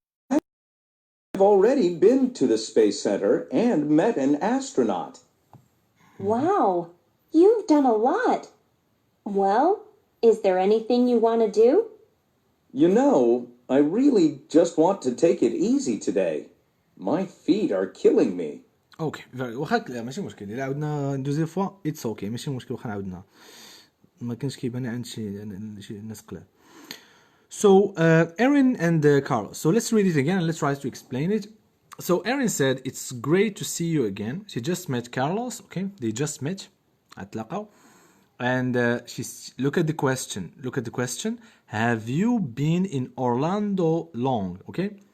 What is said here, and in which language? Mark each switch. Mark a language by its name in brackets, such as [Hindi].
[English] I've already been to the Space Center and met an astronaut. Wow, you've done a lot. Well, is there anything you want to do? You know, I really just want to take it easy today. My feet are killing me. [Arabic] اوكي واخا لا ماشي مشكل الا عاودنا دوزيام فوا اتس اوكي ماشي مشكل واخا عاودنا ما كانش كيبان عند شي ناس قلال. [English] So Aaron and Carlos. So let's read it again and let's try to explain it. So Aaron said it's great to see you again. She just met Carlos. Okay, they just met. [Arabic] اتلاقوا. [English] And she's look at the question. Look at the question. Have you been in Orlando long? Okay.